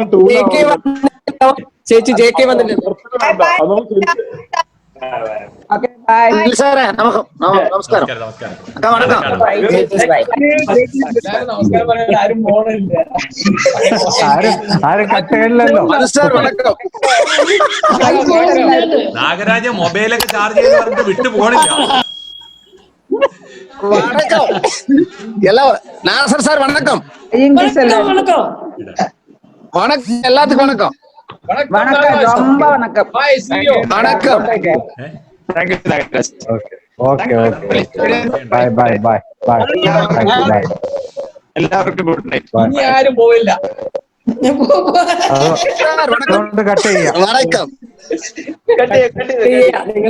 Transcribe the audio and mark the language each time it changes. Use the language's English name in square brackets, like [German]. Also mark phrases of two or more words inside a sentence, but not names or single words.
[Malayalam] ചേച്ചി JK വന്നില്ലേ? സാറേ നമസ്കാരം. ആരും കട്ടയില്ലല്ലോ. നാഗരാജ മൊബൈലൊക്കെ ചാർജ് ചെയ്ത് പറഞ്ഞിട്ട് വിട്ടു പോണില്ല. [Tamil] நாசர் சார் வணக்கம். வணக்கம் எல்லாத்துக்கும் வணக்கம். ரொம்ப வணக்கம். வணக்கம். [English] okay bye. [Malayalam] എല്ലാവർക്കും [English] good night. [Malayalam] ഇനി ആരും പോവില്ല. കട്ട് ചെയ്യാം. വണക്കം. നിങ്ങള്